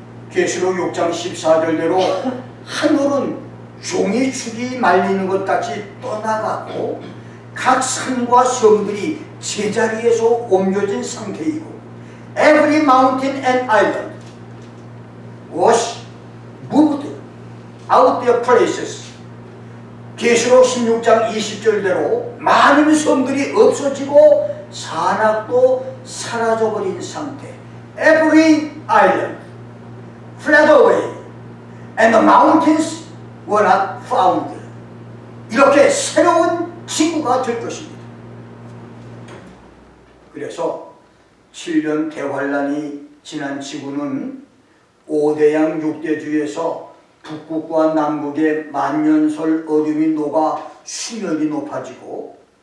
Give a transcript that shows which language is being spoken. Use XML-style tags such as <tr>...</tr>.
<ko>계시록 6장 14절대로 하늘은 종이축이 말리는 것 같이 떠나가고 각 산과 섬들이 제자리에서 옮겨진 상태이고,</ko> <en>Every mountain and island was moved out their places.</en> <ko>계시록 16장 20절대로 많은 섬들이 없어지고 산악도 사라져버린 상태.</ko> <en>Every island fled away and the mountains were not found.</en> <ko>이렇게 새로운 지구가 될 것입니다. 그래서 7년 대환란이 지난 지구는 5대양 6대주에서 북극과 남극의 만년설 얼음이 녹아 수면이 높아지고,</ko>